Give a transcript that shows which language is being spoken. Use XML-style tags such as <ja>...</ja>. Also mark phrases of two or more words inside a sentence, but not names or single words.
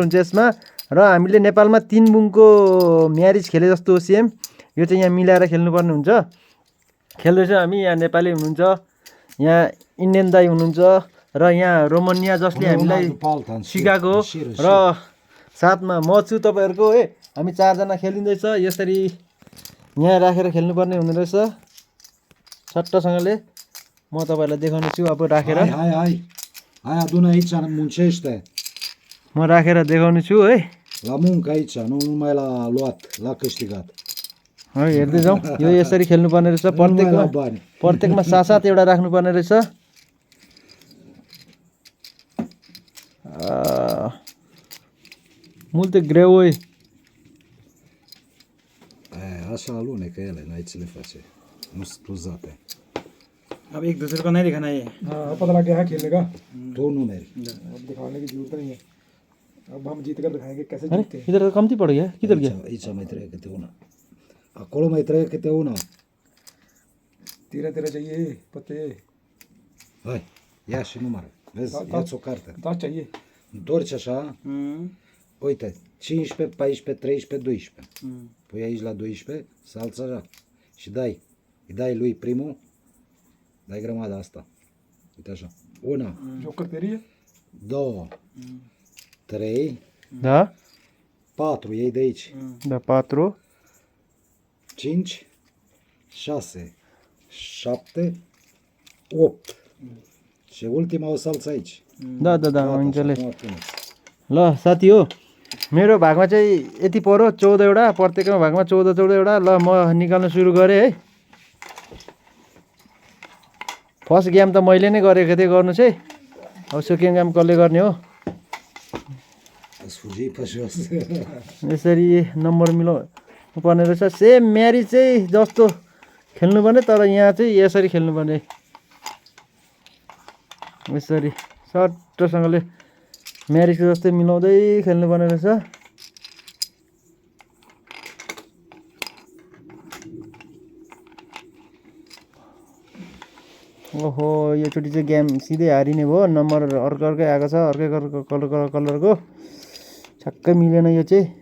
<ne>हुन्छ यसमा र हामीले नेपालमा 3 बुङको म्यारिज खेले जस्तो हो सेम यो चाहिँ यहाँ मिलाएर खेल्नुपर्ने हुन्छ खेल्दैछ हामी यहाँ नेपाली हुनुहुन्छ यहाँ इन्डियन दाई हुनुहुन्छ र यहाँ रोमानिया जसले हामीलाई सिकाएको र साथमा म छु तपाईँहरूको है हामी 4 जना खेलिँदैछ यसरी यहाँ राखेर खेल्नुपर्ने हुने रहेछ सट्टसँगले म तपाईँलाई देखाउने छु अब राखेर</ne> <ro>Hai adună aici, muncește.</ro> <ne>म राखेर देखाउने छु है</ne> <ro>La muncă aici, nu numai la luat, la câștigat.</ro> <ne>है हेर्दै जाउँ यो यसरी खेल्नुपर्ने रहेछ प्रत्येकमा 7-7 एउटा राख्नुपर्ने रहेछ</ne> <ro>multe greoi. Așa alunecă ele, n-ai ce le face. Nu sunt cruzate.</ro> <hi>अब एक दूसरे को नहीं दिखाना ये हाँ पता लग गया है खेलने का</hi> <ro>तो numeri.</ro> <hi>अब दिखाने की जरूरत नहीं है अब हम जीत कर दिखाएंगे कैसे अरे जीतते हैं इधर तो कमती पड़ गया किधर गया</hi> <ro>Aici mai trebuie câte una. Acolo mai trebuie câte una.</ro> <hi>तेरह तेरह चाहिए पत्ते</hi> <ro>Hai, ia și numără. Vezi, ia-ți o carte.</ro> <hi>10 चाहिए</hi> <ro>Întorci așa, uite, 15, 14, 13, 12. Pui aici la 12, salți așa și dai. Îi dai lui primul, dai grămada asta. Uite așa. 1,</ro> <hi>जोकर तेरी है</hi> <ro>2, 3, Da? 4, iei de aici. Da 4. 5, 6, 7, 8. Și ultima o salți aici. Da, da, da, am înțeles. Acum puneți.</ro> <ne>ल साथी हो मेरो भागमा चाहिँ यति पर्यो 14 वटा प्रत्येकको भागमा 14 वटा ल म निकाल्न सुरु गरेँ है</ne> <en>first game</en> <ne>त मैले नै गरेको थिएँ गर्नु चाहिँ अब</ne> <en>second game</en> <ne>कसले गर्ने हो</ne> <ro>Îți fugi pe jos.</ro> <ne>यसरी नम्बर मिलाउनु पर्ने रहेछ</ne> <en>same marriage</en> <ne>चाहिँ जस्तो खेल्नुपर्ने तर यहाँ चाहिँ यसरी खेल्नुपर्ने यसरी सट्टसँगले म्यारिजको जस्तै मिलाउँदै खेल्नुपर्ने रहेछ ओहो योचोटि चाहिँ गेम सिधै हारिने भयो नम्बर अर्कै आएको छ अर्कै कलरको छक्कै मिलेन यो चाहिँ</ne>